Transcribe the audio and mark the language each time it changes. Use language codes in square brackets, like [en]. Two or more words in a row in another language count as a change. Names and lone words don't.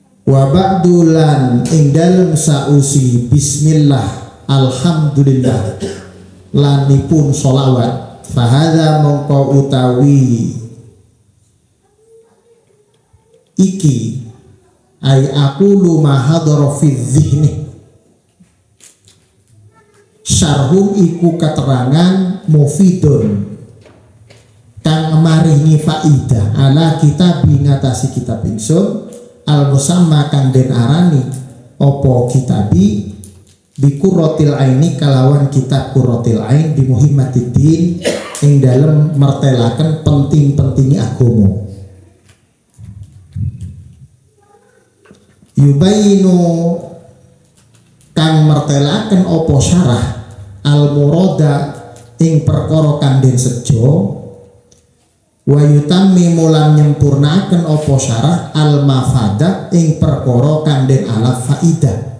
[jv] wa ba'dulan ing dalem sausi [ar] بسم الله الحمد لله [jv] lanipun sholawat fahadha mongko utawi iki [ar] أي أقول ما حضر في ذهني [jv] syarhun iku keterangan mufidun kang maringi faidah [ar] على كتاب [jv] ngatasi kitab ingsun [ar] المسمى [jv] kang den arani opo kitabi bi qurratil aini kalawan kitab qurratil ain di muhimmatiddin ing dalem mertelaken penting-pentingi agama yubayinu kang mertelaken opo syarah [ar] المراد [jv] ing perkara kang den sejo [ar] ويتم [jv] mulan nyempurnaken opo syarah [ar] المفاد [jv] ing perkara kang den alaf faidah